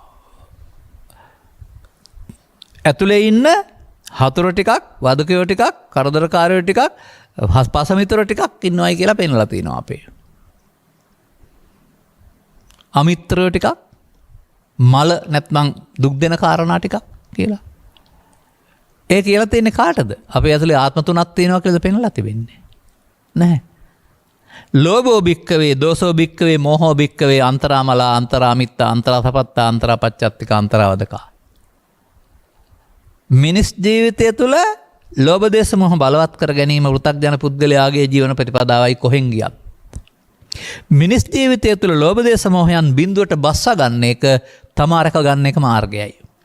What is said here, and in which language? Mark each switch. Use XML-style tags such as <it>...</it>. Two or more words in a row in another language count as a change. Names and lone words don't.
<si>ඇතුලේ ඉන්න හතුරු ටිකක්, වදකයෝ ටිකක්, කරදරකාරයෝ ටිකක්, පසමිතුරු ටිකක් ඉන්නවයි කියලා පෙන්වලා තියෙනවා අපේ. අමිත්‍රයෝ ටිකක්, මල නැත්නම් දුක් දෙන කාරණා ටිකක් කියලා. ඒ කියලා තියෙන්නේ කාටද? අපේ ඇතුලේ ආත්ම තුනක් තියෙනවා කියලා පෙන්වලා තිබෙන්නේ. නැහැ.</si> <pi>ලෝභෝ භික්කවේ, දෝසෝ භික්කවේ, මෝහෝ භික්කවේ, අන්තරා මලා, අන්තරා මිත්තා, අන්තරා සපත්තා, අන්තරා පච්චත්තිකා, අන්තරා වදකා.</pi> <si>මිනිස් ජීවිතය තුළ ලෝභ දේශ මොහ බලවත් කර ගැනීම වෘතග්ජන පුද්ගලයාගේ ජීවන ප්‍රතිපදාවයි කොහෙන් ගියත්. මිනිස් ජීවිතය තුළ ලෝභ දේශ මොහයන් බිඳුවට බස්සා ගන්න එක, තමා රැක ගන්න එක මාර්ගයයි.</si>